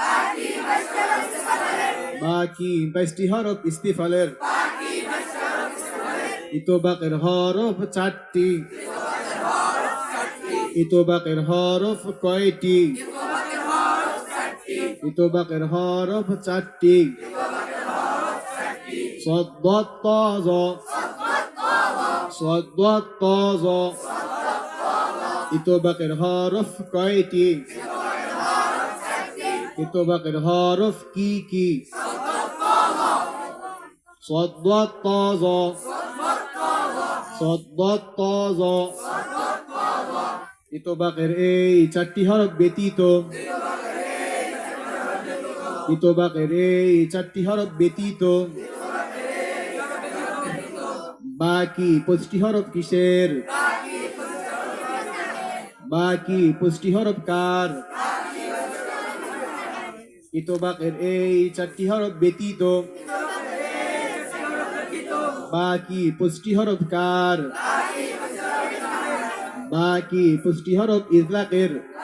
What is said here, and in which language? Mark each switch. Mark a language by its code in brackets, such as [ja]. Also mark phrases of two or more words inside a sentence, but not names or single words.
[bn] বাকি 22টি হরফ ইস্তিফালের ইতবাকের হরফ 4টি ইতবাকের হরফ কয়টি ইতবাকের হরফ 4টি [ar] صاد ضاد طا ظا صاد ضاد طا ظا [bn] ইতবাকের হরফ কয়টি ইতবাকের হরফ কি কি [ar] صاد ضاد طا ظا صاد ضاد طا ظا [bn] ইতবাকের এই 4টি হরফ ব্যতীত ইতবাকের এই 4টি হরফ ব্যতীত বাকি 25টি হরফ কিসের বাকি 25টি হরফ কার ইতবাকের এই 4টি হরফ ব্যতীত বাকি 25টি হরফ কার বাকি 25টি হরফ ইজলাকের